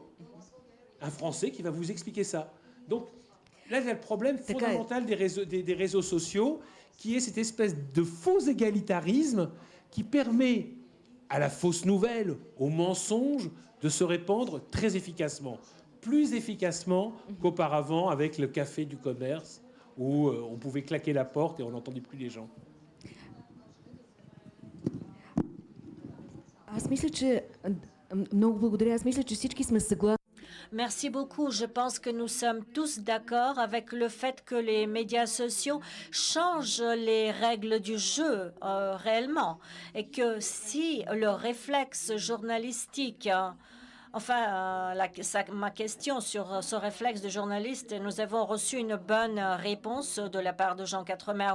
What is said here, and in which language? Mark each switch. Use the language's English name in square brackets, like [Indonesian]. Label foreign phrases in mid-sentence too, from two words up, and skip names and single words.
[French] Un Français qui va vous expliquer ça. Donc, là, il y a le problème fondamental des réseaux sociaux, qui est cette espèce de faux égalitarisme qui permet à la fausse nouvelle, au mensonge, de se répandre très efficacement. Plus efficacement qu'auparavant avec le café du commerce, où on pouvait claquer la porte et on n'entendait plus les gens. [Bulgarian] Аз мисля, че много благодаря. Аз мисля, че всички сме съгласни. [French] Merci beaucoup. Je pense que nous sommes tous d'accord avec le fait que les médias sociaux changent les règles du jeu réellement et que si le réflexe journalistique ma question sur ce réflexe de journaliste, nous avons reçu une bonne réponse de la part de Jean Quatremer.